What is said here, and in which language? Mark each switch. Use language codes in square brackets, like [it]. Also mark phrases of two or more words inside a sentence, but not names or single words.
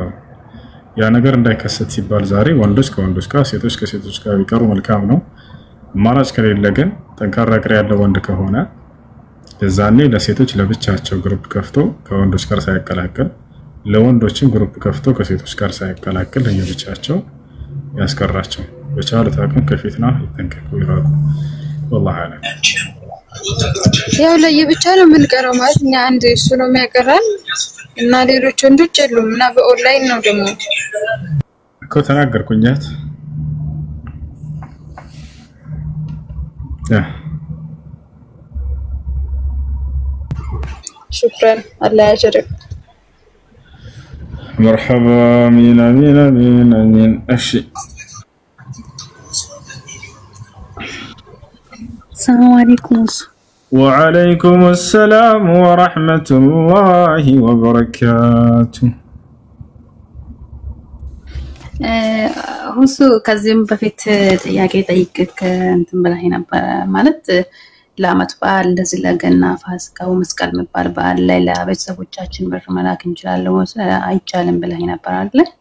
[am] ያ ነገር እንዳይከሰት ሲባል ዛሬ ወንዶች ከወንዶች ጋር ሴቶች ከሴቶች ጋር ቢቀሩ መልካም ነው አማራጭ ከሌለ ግን ጠንካራ ቅር ያለው ወንድ ከሆነ እዛኔ ለሴቶች ለብቻቸው ግሩፕ ከፍቶ ከወንዶች ጋር ሳይቀላቀል ለወንዶችም ግሩፕ ከፍቶ ከሴቶች ጋር ሳይቀላቀል ለየብቻቸው ያስቀራቸው በቻሉት አቅም ከፊትና ይጠንቀቁ ይራቁ [ar] والله اعلم [am] ያው ለየብቻ ነው የምንቀረው ማለት እኛ አንድ እሱ ነው የሚያቀራን እና ሌሎች ወንዶች የሉም እና በኦንላይን ነው ደግሞ እኮ ተናገርኩኛት [ar] شكرا الله يجرك مرحبا امين امين امين امين اشي السلام عليكم وعليكم السلام ورحمة الله وبركاته [am] ሁሱ ከዚህም በፊት ጥያቄ ጠይቅክ እንትን ብለህ ነበር ማለት ለአመት በዓል እንደዚህ ለገና ፋሲካው መስቀል የሚባል በዓል ላይ ለቤተሰቦቻችን ብር መላክ እንችላለን ወይስ አይቻልም ብለህ ነበር አይደል?